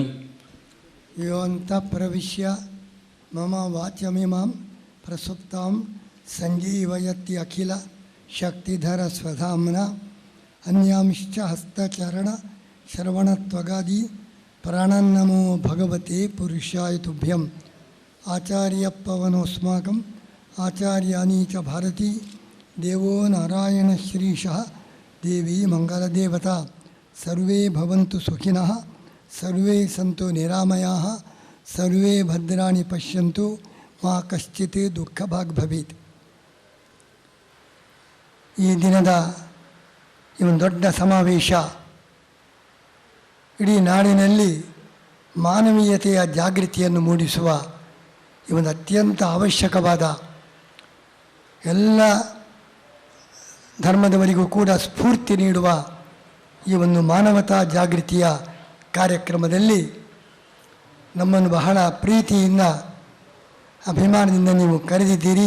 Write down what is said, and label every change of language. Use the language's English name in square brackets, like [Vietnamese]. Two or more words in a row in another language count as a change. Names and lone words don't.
[Sanskrit] ಯೋಂತ ಪ್ರವಿಶ್ಯ ಮಮ ವಾಚ್ಯಮಿಮಾಂ ಪ್ರಸುಪ್ತಾಂ ಸಂಜೀವಯತಿ ಅಖಿಲ ಶಕ್ತಿಧರ ಸ್ವಧಾಮ್ನ ಅನ್ಯಾಂಶ್ಚ ಹಸ್ತಚರಣ ಶ್ರವಣತ್ವಗಾದಿ ಪ್ರಾಣನ್ನಮೋ ಭಗವತೆ ಪುರುಷಾಯ ತುಭ್ಯಂ. ಆಚಾರ್ಯಪ್ಪವನೋಸ್ಮಾಕಂ ಆಚಾರ್ಯಾನಿ ಚ ಭಾರತಿ ದೇವೋ ನಾರಾಯಣ ಶ್ರೀಶಃ ದೇವಿ ಮಂಗಲದೇವತಾ. ಸರ್ವೇ ಭವಂತು ಸುಖಿನಃ, ಸರ್ವೇ ಸಂತು ನಿರಾಮಯಾಃ, ಸರ್ವೇ ಭದ್ರಾಣಿ ಪಶ್ಯಂತು, ಮಾ ಕಶ್ಚಿತ್ ದುಃಖಭಾಗ್ ಭವೇತ್. [Kannada] ಈ ದಿನದ ಈ ಒಂದು ದೊಡ್ಡ ಸಮಾವೇಶ ಇಡೀ ನಾಡಿನಲ್ಲಿ ಮಾನವೀಯತೆಯ ಜಾಗೃತಿಯನ್ನು ಮೂಡಿಸುವ ಈ ಒಂದು ಅತ್ಯಂತ ಅವಶ್ಯಕವಾದ, ಎಲ್ಲ ಧರ್ಮದವರಿಗೂ ಕೂಡ ಸ್ಫೂರ್ತಿ ನೀಡುವ ಈ ಒಂದು ಮಾನವತಾ ಜಾಗೃತಿಯ ಕಾರ್ಯಕ್ರಮದಲ್ಲಿ ನಮ್ಮನ್ನು ಬಹಳ ಪ್ರೀತಿಯಿಂದ ಅಭಿಮಾನದಿಂದ ನೀವು ಕರೆದಿದ್ದೀರಿ.